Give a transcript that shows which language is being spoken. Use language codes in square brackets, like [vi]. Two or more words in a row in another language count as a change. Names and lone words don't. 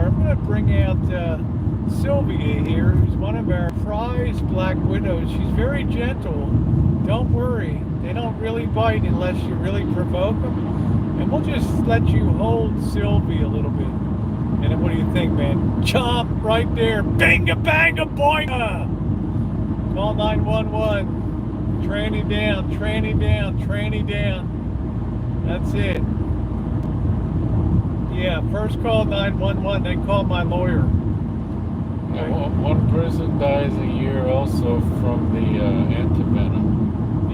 [en] I'm going to bring out Sylvia here, who's one of our prized Black Widows. She's very gentle. Don't worry. They don't really bite unless you really provoke them. And we'll just let you hold Sylvia a little bit. And then what do you think, man? Chomp right there. Banga, banga, boinga! Call 911. Tranny down, tranny down, tranny down. That's it. Yeah, first call 911, then call my lawyer. One person dies a year also from the antivenom.